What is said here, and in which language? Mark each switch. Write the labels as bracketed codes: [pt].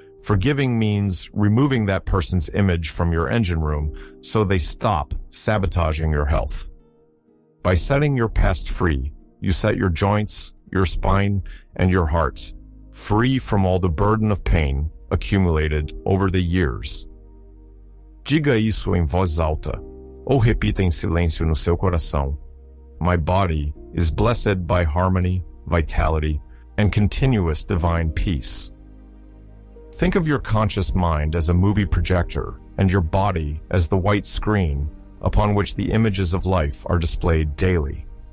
[en] Forgiving means removing that person's image from your engine room so they stop sabotaging your health. By setting your pest free, you set your joints, your spine, and your heart free from all the burden of pain accumulated over the years. [pt] Diga isso em voz alta, ou repita em silêncio no seu coração. [en] My body is blessed by harmony, vitality, and continuous divine peace. Think of your conscious mind as a movie projector and your body as the white screen upon which the images of life are displayed daily.